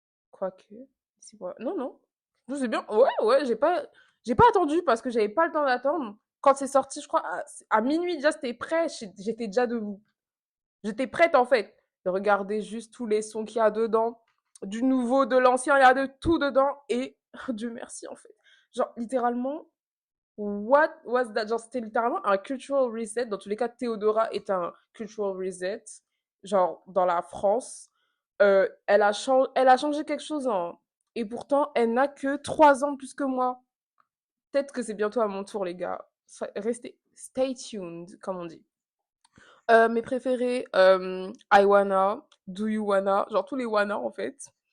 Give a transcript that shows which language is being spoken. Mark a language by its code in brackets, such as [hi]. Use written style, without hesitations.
[fr] Quoique, non, non. Non, c'est bien. Ouais, ouais, j'ai pas attendu parce que j'avais pas le temps d'attendre. Quand c'est sorti, je crois, à minuit, déjà, c'était prêt. J'étais déjà debout. J'étais prête, en fait. De regarder juste tous les sons qu'il y a dedans. Du nouveau, de l'ancien, il y a de tout dedans. Et Dieu merci, en fait. Genre, littéralement, [en] what was that? [fr] Genre, c'était littéralement un [en] cultural reset. [fr] Dans tous les cas, Théodora est un cultural reset. Genre, dans la France. Elle a changé quelque chose, hein. Et pourtant, elle n'a que 3 ans de plus que moi. Peut-être que c'est bientôt à mon tour, les gars. Restez, [en] stay tuned, [fr] comme on dit. Mes préférés, I Wanna, Do You Wanna, genre tous les Wanna en fait.